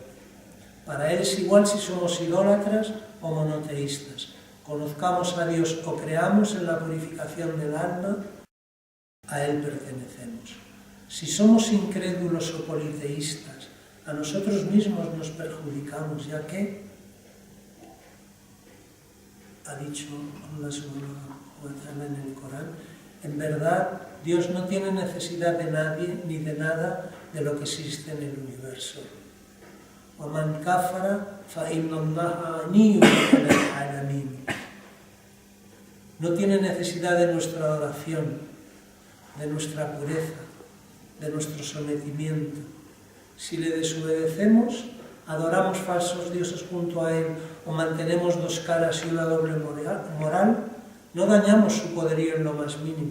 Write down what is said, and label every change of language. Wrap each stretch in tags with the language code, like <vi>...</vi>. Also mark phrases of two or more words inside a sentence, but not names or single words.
<es>Para Él es igual si somos idólatras o monoteístas, conozcamos a Dios o creamos en la purificación del alma, a Él pertenecemos. Si somos incrédulos o politeístas, a nosotros mismos nos perjudicamos, ya que, ha dicho</es> <ar>الله سبحانه وتعالى</ar> <es>en el Corán, en verdad Dios no tiene necesidad de nadie ni de nada de lo que existe en el universo.</es> <ar>وَمَنْ كَفَرَ فَإِنَّ اللَّهَ غَنِيٌّ عَنِ الْعَالَمِينَ.</ar> <es>No tiene necesidad de nuestra adoración, de nuestra pureza, de nuestro sometimiento. Si le desobedecemos, adoramos falsos dioses junto a él o mantenemos dos caras y una doble moral, no dañamos su poderío en lo más mínimo.</es>